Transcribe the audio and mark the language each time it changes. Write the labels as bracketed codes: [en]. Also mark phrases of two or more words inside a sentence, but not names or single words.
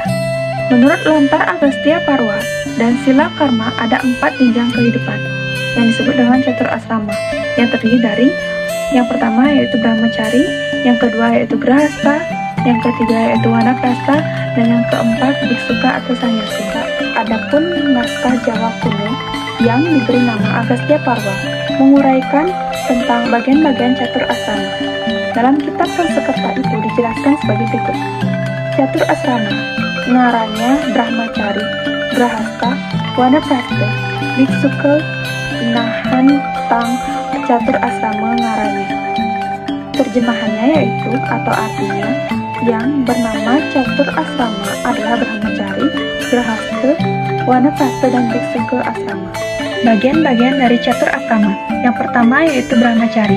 [id] Menurut Lontar Agastya Parwa dan Sila Karma, ada 4 jenjang kehidupan yang disebut dengan catur asrama, yang terdiri dari yang pertama yaitu Brahmacari, yang kedua yaitu Grahasta, yang ketiga yaitu Wanaprastha, dan yang keempat Biksuka atau Sannyasi. Adapun naskah Jawa kuno yang diberi nama Agastya Parwa menguraikan tentang bagian-bagian catur asrama. Dalam kitab Sanskerta itu dijelaskan sebagai berikut. [kaw] Catur asrama ngarannya Brahmacari, Grahasta, Wanaprastha, Biksuka, nahan tang catur asrama ngarannya. [id] Terjemahannya yaitu atau artinya yang bernama catur asrama adalah Brahmacari, Grahasta, Wanaprastha, dan Biksuka asrama. Bagian-bagian dari catur asrama. Yang pertama yaitu Brahmacari.